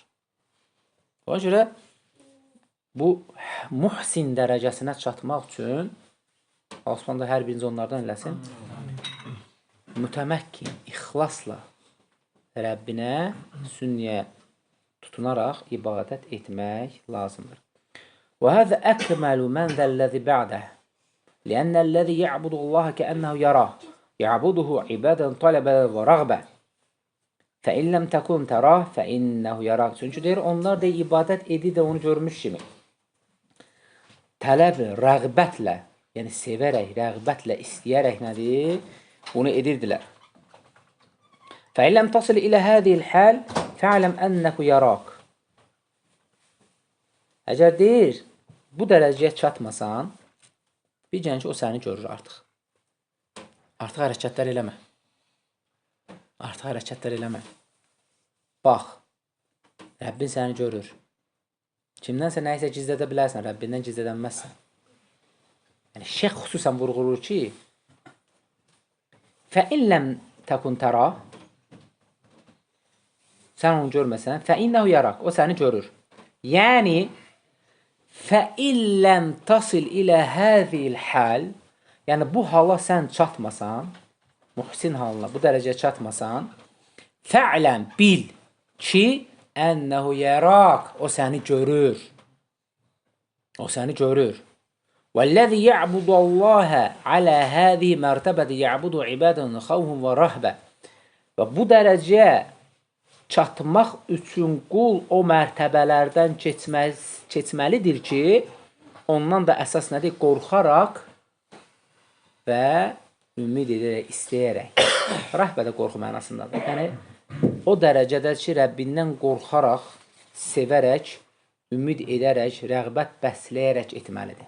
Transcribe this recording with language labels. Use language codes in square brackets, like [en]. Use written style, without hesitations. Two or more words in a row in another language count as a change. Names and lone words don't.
[az] Ona görə bu muhsin dərəcəsinə çatmaq üçün Allah da hər biriniz onlardan eləsin. Mütəməkkin, ixlasla Rəbbinə, sünniyə tutunaraq ibadət etmək lazımdır. [ar] وهذا أكمل من ذا الذي بعده لأن الذي يعبد الله كأنه يراه يعبده عبادة طلبا ورغبة فإن لم تكن تراه فإنه يراك. [az] Çünki deyir, onlar da ibadət edir də onu görmüş kimi. Tələb, rəğbətlə, yəni sevərək, rəğbətlə, istəyərək nədir? Bunu edirdilər. [ar] فإن لم تصل إلى هذه الحال فاعلم أنه يراك. [az] Əgər deyir, bu dərəcəyə çatmasan, biləcəksən ki, o səni görür artıq. Artıq hərəkətlər eləmə. Artıq hərəkətlər eləmə. Bax, Rəbbin səni görür. Kimdənsə nəyisə gizlədə bilərsən, Rəbbindən gizlədənməzsən. Yəni, şeyx xüsusən vurğulur ki, [ar] فَإِنْ لَمْ تَكُنْ تَرَى [az] sən onu görməsən, [ar] فَإِنَّهُ يَرَاك, [az] o səni görür. Yəni, [ar] فَإِنْ لَمْ تَصِلْ إِلَى هَذِهِ الْحَالِ [az] yəni, bu hala sən çatmasan, muhsin halına, bu dərəcəyə çatmasan, [ar] فَعْلَمْ [az] bil ki, [ar] أَنَّهُ يَرَاك, [az] o səni görür. O səni görür. [ar] وَالَّذِي يَعْبُدُ اللّٰهَ عَلَى هَذِهِ مَرْتَبَةِ يَعْبُدُ عِبَادًا خَوْفًا وَرَهْبًا. [az] Və bu dərəcəyə çatmaq üçün qul o mərtəbələrdən keçməlidir ki, ondan da əsas nədir? Qorxaraq və ümid edərək, istəyərək. Rəhbə də qorxu mənasındadır. Yəni, o dərəcədə ki, Rəbbindən qorxaraq, sevərək, ümid edərək, rəğbət bəsləyərək etməlidir.